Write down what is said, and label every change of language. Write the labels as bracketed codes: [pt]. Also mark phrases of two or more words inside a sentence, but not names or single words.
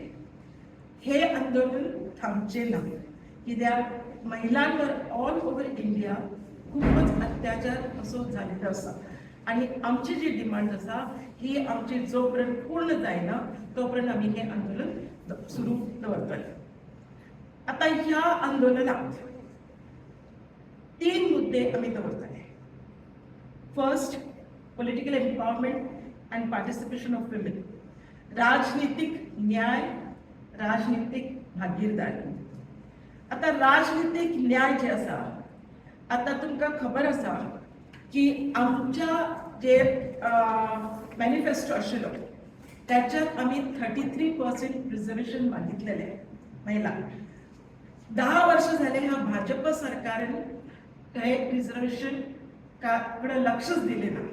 [kok] हे आंदोलन थांबचे ना, कित्याक महिलांवर [en] all over India [kok] खूपच अत्याचार असो जालेलो आसा आणि आमची जी डिमांड आसा ही आमची जोपर्यंत पूर्ण जायना तोपर्यंत आमी हे आंदोलन सुरू दवरतले. आता ह्या आंदोलनात 3 मुद्दे आमी दवरतले. [en] first, political empowerment and participation of women. [kok] राजनीतिक न्याय, राजनीतिक भागीदारी. आता राजनीतिक न्याय जे आसा, आता तुमकां खबर आसा की आमच्या जे मॅनिफेस्टो आशिल्लो त्याच्यात आमी 33% रिझर्वेशन मागितलेले महिलांक. 10 वर्ष झाले ह्या भाजप सरकारान हे रिझर्वेशन कडे लक्षच दिले ना.